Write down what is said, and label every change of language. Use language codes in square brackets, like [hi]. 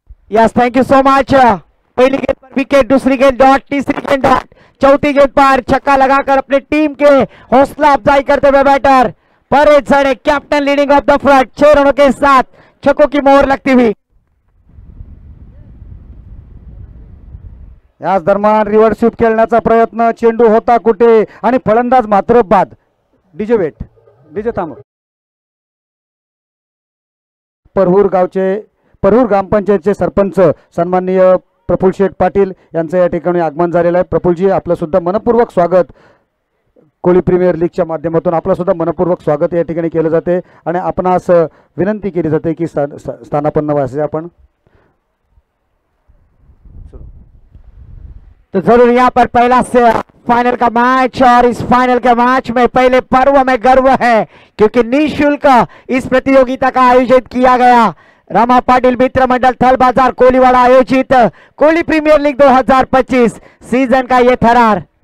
[en] Yes, thank you so much. [hi] पहली गेंद पर विकेट, दूसरी गेंद डॉट, तीसरी गेंद डॉट, चौथी गेंद पर छक्का लगाकर अपनी टीम के हौसला अफजाई करते हुए बैटर परेश झड़े, [en] captain leading of the front, [hi] 6 रनों के साथ छक्कों की मोहर लगती हुई। [mr] याच दरम्यान रिव्हर्स स्वीप खेळण्याचा प्रयत्न, चेंडू होता कुठे आणि फलंदाज मात्र बाद। डीजे वेट, डीजे थांब। परहूर ग्रामपंचायतचे सरपंच सन्माननीय प्रफुल्ल शेठ पाटील यांचं या ठिकाणी आगमन झालेलं आहे। प्रफुल्लजी, आपलं सुद्धा मनपूर्वक स्वागत। कोळी प्रीमियर लीगच्या माध्यमातून आपलं सुद्धा मनपूर्वक स्वागत या ठिकाणी केलं जाते आणि आपणास विनंती केली जाते की स्थानापन्न व्हायचे आपण। [hi] तो जरूर यहाँ पर पहला से फाइनल का मैच, और इस फाइनल के मैच में पहले पर्व में गर्व है क्योंकि निःशुल्क इस प्रतियोगिता का आयोजित किया गया। रमा पाटिल मित्र मंडल थल बाजार कोलीवाड़ा आयोजित कोली प्रीमियर लीग 2025 सीजन का ये थरार।